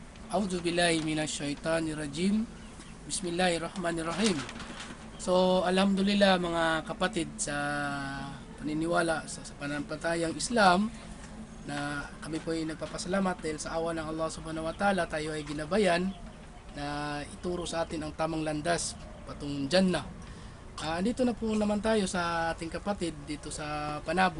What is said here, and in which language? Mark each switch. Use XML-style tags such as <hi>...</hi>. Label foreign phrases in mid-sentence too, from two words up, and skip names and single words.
<ar>أعوذ بالله من الشيطان الرجيم بسم الله الرحمن الرحيم.</ar> <tl>So, alhamdulillah mga kapatid sa paniniwala sa pananampalatayang Islam na kami po ay nagpapasalamat dahil sa awa ng Allah</tl> <ar>سبحانه وتعالى</ar> <tl>tayo ay ginabayan na ituro sa atin ang tamang landas patungong Jannah. Dito na po naman tayo sa ating kapatid dito sa Panabo.</tl>